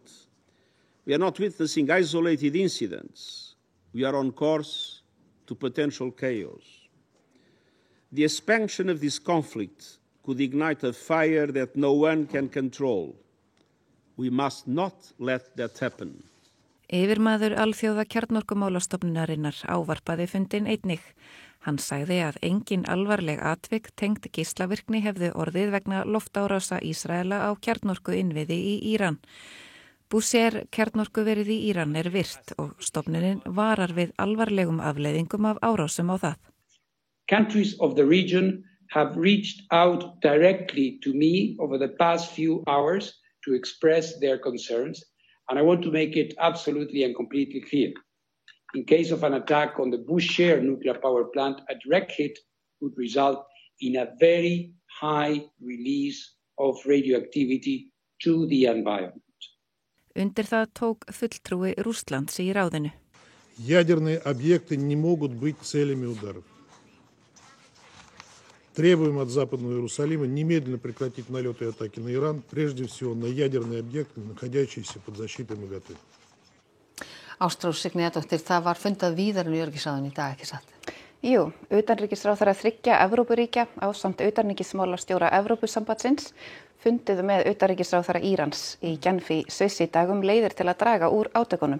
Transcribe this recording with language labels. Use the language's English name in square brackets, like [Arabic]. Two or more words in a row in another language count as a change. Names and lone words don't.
[English] We are not witnessing isolated incidents. We are on course to potential chaos. The expansion of this conflict could ignite a fire that no one can control. We must not let that happen. [Icelandic] Yfirmaður alþjóða kjarnorkumálastofnunarinnar ávarpaði fundinn einnig. Hann sagði að engin alvarleg atvik tengd geislavirkni hefði orðið vegna loftárása Ísraela á kjarnorku innviði í Íran. Búsér kjarnorkuverið í Íran virt og stofnunin varar við alvarlegum afleiðingum af árásum á það. [English] Countries of the region have reached out directly to me over the past few hours to express their concerns, and I want to make it absolutely and completely clear. In case of an attack on the Bushehr nuclear power plant, a direct hit would result in a very high release of radioactivity to the environment. [Icelandic] Undir það tók fulltrúi Rússlands í ráðinu. [Russian] Ядерные объекты не могут быть целями ударов. Требуем от Западного Иерусалима немедленно прекратить налеты и атаки на Иран, прежде всего на ядерные объекты, находящиеся под защитой МАГАТЭ. [Icelandic] Ástrós Signíðardóttir, það var fundað víðar í öryggisráðinu í dag, ekki satt? Jú, utanríkisráðherra 3 Evrópuríkja ásamt utanríkismálastjóra Evrópusambandsins funduðu með utanríkisráðherra Írans í Genf í Sviss í dag leiðir til að draga úr átökunum.